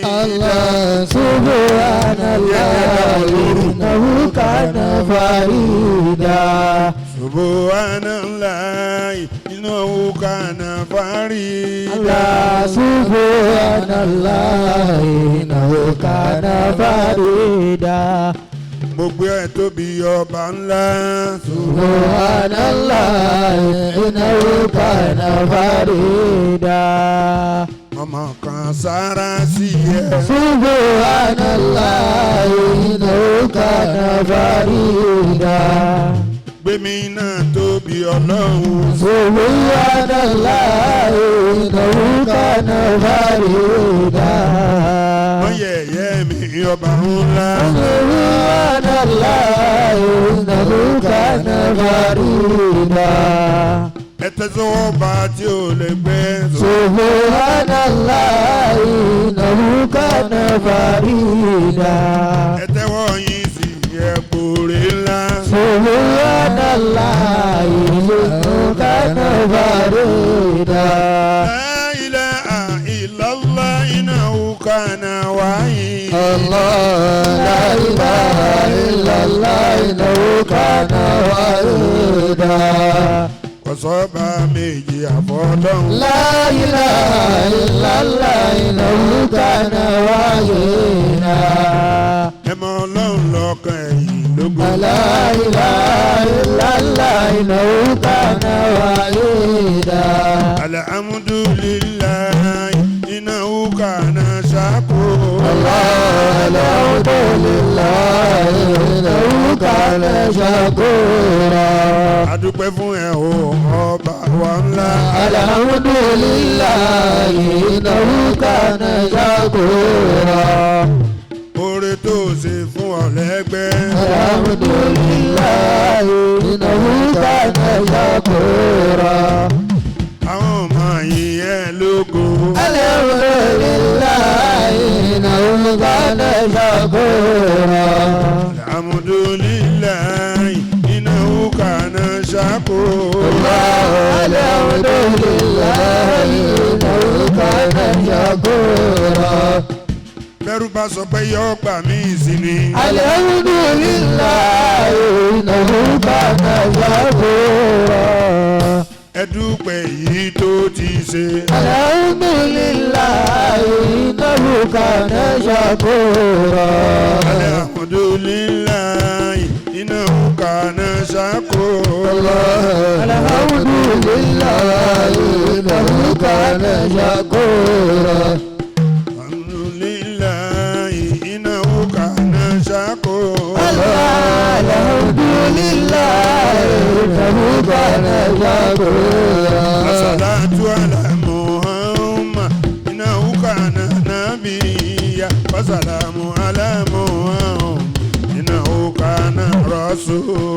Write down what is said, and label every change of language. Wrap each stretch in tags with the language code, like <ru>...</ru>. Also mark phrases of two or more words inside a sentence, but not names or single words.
<ar>الله سبحان الله إنه كان فريدا. سبحان الله إنه كان فريدا. الله سبحان الله إنه كان فريدا.</ar> <yo>Mo gbé ẹ tóbi ọba ńlá.</yo> <ar>سبحان الله إنه كان فريدا.</ar> <yo>ọmọ kan sára sí ẹ.</yo> <ar>سبحان الله إنه كان فريدا.</ar> <yo>gbémi náà tóbi Ọlọ́run.</yo> <ar>سبحان الله إنه كان فريدا.</ar> <yo>wọ́n yẹ̀yẹ́ mi ọba ńlá.</yo> <ar>سبحان الله إنه كان فريدا.</ar> <yo>ẹ tẹ́sọ́wọ́ bá tí ò lè gbé.</yo> <ar>سبحان الله إنه كان فريدا.</ar> <yo>ẹ tẹ́wọ́ yín sí ẹ̀kúrẹ́ ńlá.</yo> <ar>سبحان الله إنه كان فريدا. لا إله إلا الله إنه كان واحد. الله لا إله إلا الله إنه كان واحدا.</ar> <yo>Kọ̀sọ́ba méjì àfọlọ́hun.</yo> <ar>لا إله إلا الله إنه كان واحدا.</ar> <yo>ẹ mọ Ọlọ́run lọ́kàn ẹ̀yìn lógo.</yo> <ar>لا إله إلا الله إنه كان واحدا. الحمد لله إنه كان شكورا. الحمد لله إنه كان شكورا.</ar> <yo>adúpẹ́ fún ẹ o ọba wa ńlá.</yo> <ar>الحمد لله إنه كان شكورا.</ar> <yo>oore tó ṣe fún ọ lẹ́gbẹ́.</yo> <ar>الحمد لله إنه كان شكورا.</ar> <yo>àwọn ọmọ yìí ẹ lógo.</yo> <ar>الحمد لله إنه كان شكورا. الحمد لله إنه كان شكورا. الحمد لله إنه كان شكورا.</ar> <yo>bẹ́rù bá sọ pé yọ gbà mí sí ni.</yo> <ar>الحمد لله إنه كان شكورا.</ar> <yo>ẹ dúpẹ́ yìí tó ti ṣe.</yo> <ar>الحمد لله إنه كان شكورا. الحمد لله إنه كان شكورا. الحمد لله إنه كان شكورا. الحمد لله إنه كان شكورا. Alhamdulillah إنه كان شكورا الصلاة على محمد إنه كان نبيا وسلام على محمد إنه كان رسولا</ar>